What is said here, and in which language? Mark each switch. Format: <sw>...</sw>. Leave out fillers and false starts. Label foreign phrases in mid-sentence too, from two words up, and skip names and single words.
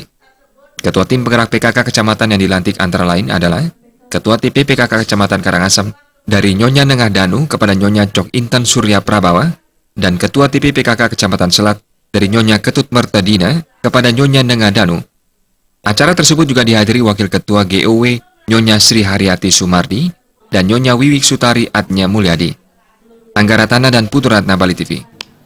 <id>Ketua Tim Penggerak PKK Kecamatan yang dilantik antara lain adalah Ketua TP PKK Kecamatan Karangasem dari Nyonya Nengah Danu kepada Nyonya Cok Intan Surya Prabawa, dan Ketua TP PKK Kecamatan Selat dari Nyonya Ketut Mertadina kepada Nyonya Nengah Danu. Acara tersebut juga dihadiri Wakil Ketua GOW Nyonya Sri Haryati Sumardi dan Nyonya Wiwik Sutari Atnya Mulyadi. Angga Ratana dan Putu Ratna, Bali TV.</id>